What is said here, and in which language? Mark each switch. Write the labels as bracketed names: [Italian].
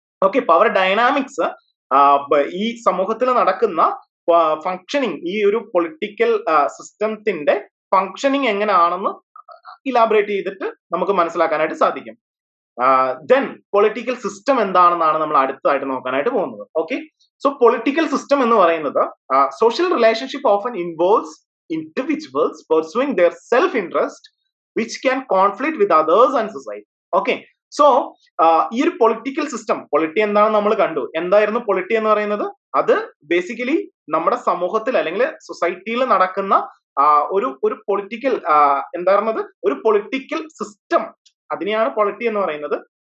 [Malayalam] Okay, power dynamics ഈ സമൂഹത്തിൽ നടക്കുന്ന ഫങ്ഷനിങ്, ഈ ഒരു പൊളിറ്റിക്കൽ സിസ്റ്റത്തിന്റെ ഫങ്ഷനിങ് എങ്ങനെയാണെന്ന് ഇലാബറേറ്റ് ചെയ്തിട്ട് നമുക്ക് മനസ്സിലാക്കാനായിട്ട് സാധിക്കും. ദെൻ പൊളിറ്റിക്കൽ സിസ്റ്റം എന്താണെന്നാണ് നമ്മൾ അടുത്തതായിട്ട് നോക്കാനായിട്ട് പോകുന്നത്. [English] okay, so political system [Malayalam] എന്ന് പറയുന്നത് [English] Social relationship often involves individuals pursuing their self interest which can conflict with others and society. [Malayalam] Okay, so ഈ ഒരു പൊളിറ്റിക്കൽ സിസ്റ്റം, പൊളിറ്റി എന്താണെന്ന് നമ്മൾ കണ്ടു. എന്തായിരുന്നു പൊളിറ്റി എന്ന് പറയുന്നത്? അത് ബേസിക്കലി നമ്മുടെ സമൂഹത്തിൽ അല്ലെങ്കിൽ സൊസൈറ്റിയിൽ നടക്കുന്ന ഒരു പൊളിറ്റിക്കൽ എന്തായിരുന്നത്, ഒരു പൊളിറ്റിക്കൽ സിസ്റ്റം, അതിനെയാണ് പൊളിറ്റി എന്ന് പറയുന്നത്.